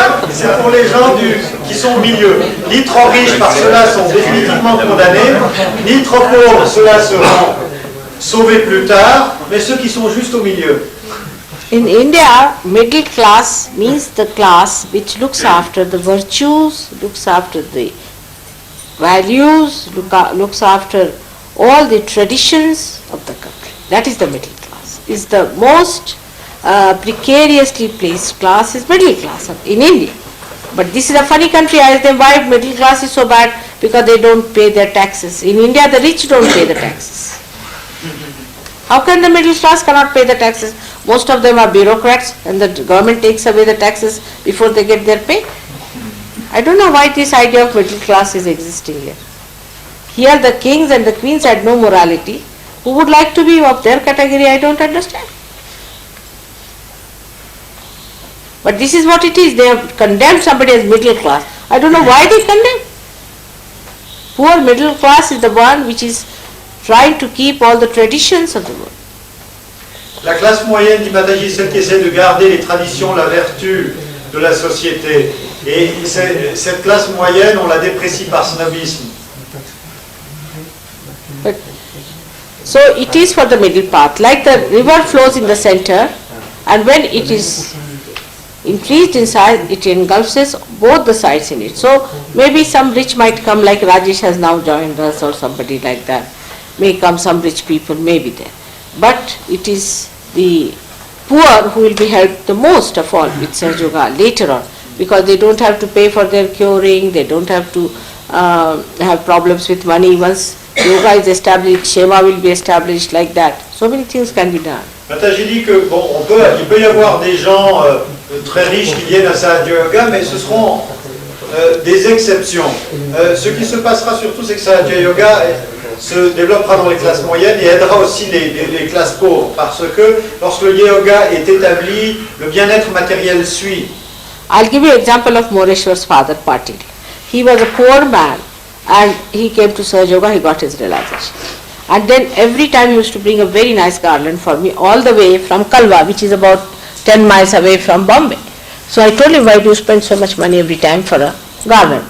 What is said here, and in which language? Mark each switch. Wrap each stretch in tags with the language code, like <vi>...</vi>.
<fr>C'est pour les gens qui sont au milieu. Ni trop riches, par cela sont définitivement condamnés, ni trop pauvres, ceux-là seront sauvés plus tard, mais ceux qui sont juste au milieu.</fr> <en>In India, middle class means the class which looks after the virtues, looks after the values, looks after all the traditions of the country. That is the middle class. Is the most precariously placed class is middle class in India. But this is a funny country. I ask them why middle class is so bad, because they don't pay their taxes. In India, the rich don't pay the taxes. How can the middle class cannot pay the taxes? Most of them are bureaucrats and the government takes away the taxes before they get their pay. I don't know why this idea of middle class is existing here. Here the kings and the queens had no morality. Who would like to be of their category? I don't understand. But this is what it is. They have condemned somebody as middle class. I don't know why they condemn. Poor middle class is the one which is trying to keep all the traditions of the world.</en> <fr>La classe moyenne, dit Mataji, celle qui essaie de garder les traditions, la vertu de la société. Et cette classe moyenne, on la déprécie par snobisme.</fr> <en>But, so it is for the middle path. Like the river flows in the center, and when it is increased in size, it engulfs both the sides in it. So maybe some rich might come, like Rajesh has now joined us, or somebody like that. May come some rich people, may be there. But it is the poor who will be helped the most of all with Sahaja Yoga later on, because they don't have to pay for their curing, they don't have to have problems with money. Once yoga is established, Shema will be established, like that. So many things can be done.</en> <fr>J'ai dit que bon, il peut y avoir des gens très riches qui viennent à Sahaja Yoga, mais ce seront des exceptions. Ce qui se passera surtout, c'est que Sahaja Yoga se développera dans les classes moyennes et aidera aussi les classes pauvres, parce que lorsque le yoga est établi, le bien-être matériel suit.</fr> <en>I'll give you an example of Moreshwar's father, Patil. He was a poor man and he came to Sahaja Yoga, he got his realization. And then every time he used to bring a very nice garland for me all the way from Kalwa, which is about 10 miles away from Bombay. So I told him, why do you spend so much money every time for a garland?</en>